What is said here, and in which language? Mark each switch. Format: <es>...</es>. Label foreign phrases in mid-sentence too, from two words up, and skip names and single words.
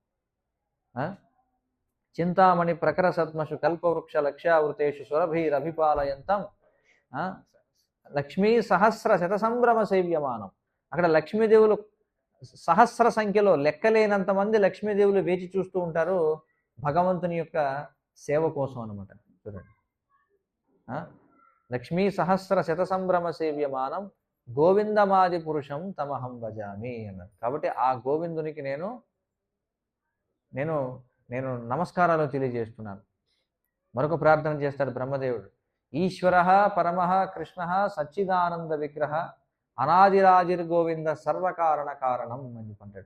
<sa>చింతామణి ప్రకర సద్మషు కల్పవృక్ష లక్ష్యావృతేషు సురభిరభిపాలయంతం లక్ష్మీ సహస్ర శత సంభ్రమ సేవ్యమానం.</sa> <te>అక్కడ లక్ష్మీదేవులు సహస్ర సంఖ్యలో లెక్కలేనంత మంది లక్ష్మీదేవులు వేచి చూస్తూ ఉంటారు భగవంతుని యొక్క సేవ కోసం అనమాట. చూడండి,</te> <sa>లక్ష్మీ సహస్ర శత సంభ్రమ సేవ్యమానం గోవిందమాది పురుషం తమహం భజామి</sa> <te>అన్నారు. కాబట్టి ఆ గోవిందునికి నేను నేను నేను నమస్కారాలు తెలియజేస్తున్నాను. మరొక ప్రార్థన చేస్తాడు బ్రహ్మదేవుడు.</te> <sa>ఈశ్వర పరమ కృష్ణ సచ్చిదానంద విగ్రహ అనాదిరాజిర్ గోవింద సర్వకారణ కారణం</sa> <te>అని చెప్పంటాడు.</te>